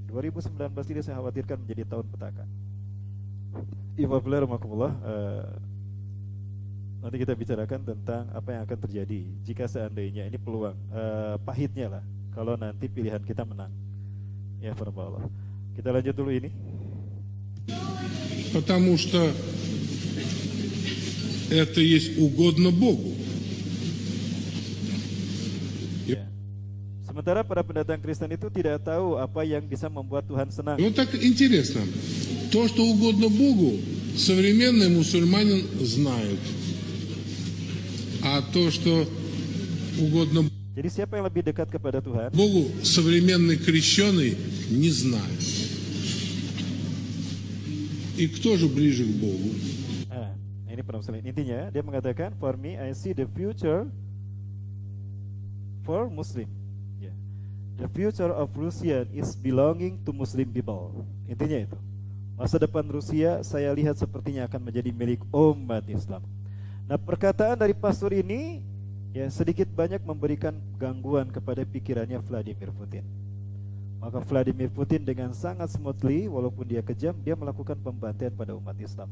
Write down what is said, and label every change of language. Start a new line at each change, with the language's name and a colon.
Indonesian: 2019 ini saya khawatirkan menjadi tahun petaka. Nanti kita bicarakan tentang apa yang akan terjadi jika seandainya ini peluang pahitnya lah kalau nanti pilihan kita menang. Ya, Allah. Kita lanjut dulu ini.
Russian: Потому что это есть угодно Богу.
Indonesian: Ya. Sementara para pendatang Kristen itu tidak tahu apa yang bisa membuat Tuhan senang.
Russian: Вот так интересно. То, что угодно Богу, современный мусульманин знает. А то, что угодно
Indonesian: Jadi siapa yang lebih dekat kepada Tuhan?
Russian: Богу, современный крещеный не знает. И кто же ближе к Богу?
Indonesian: Ini permasalahan. Intinya dia mengatakan,
English: for me I see the future for Muslim. Yeah. The future of Russia is belonging to Muslim people.
Indonesian: Intinya itu. Masa depan Rusia saya lihat sepertinya akan menjadi milik umat Islam. Nah, perkataan dari pastor ini ya sedikit banyak memberikan gangguan kepada pikirannya Vladimir Putin. Maka Vladimir Putin dengan sangat smoothly, walaupun dia kejam, dia melakukan pembantaian pada umat Islam.